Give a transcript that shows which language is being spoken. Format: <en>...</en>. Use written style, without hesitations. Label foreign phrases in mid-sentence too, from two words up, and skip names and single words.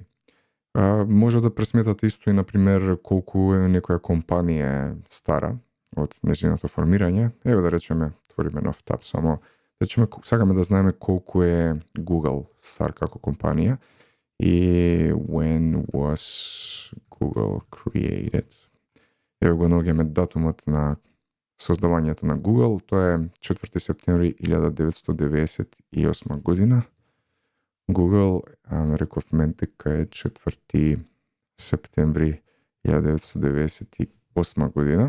<mk>Може да пресметате исто и, например, колку некоја компанија е стара од нејзиното формирање. Еве да речеме, отвориме нов таб, само да речеме, сакаме да знаеме колку е Google стар како компанија.</mk> <en>И when was Google created?</en> <mk>Еве го наоѓаме датумот на создавањето на Google, тоа е 4 септември 1998 година. Google, рековме дека е 4 септември 1998 година.</mk>